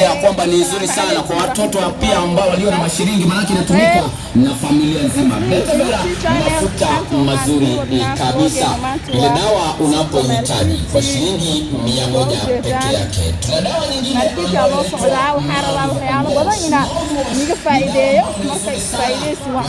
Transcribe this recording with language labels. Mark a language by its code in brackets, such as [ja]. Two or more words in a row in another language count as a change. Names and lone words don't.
[sw] kwamba ni nzuri sana kwa watoto pia ambao walio na mashilingi, maana inatumika na familia nzima. Betadora, mafuta mazuri kabisa. Ile dawa unapohitaji kwa shilingi 100 peke yake. Tuna dawa nyingine [so] loo socdaa waxaan rabaa waxyaalo badan inaan niga faa'iideeyo marka faa'iideysi wacan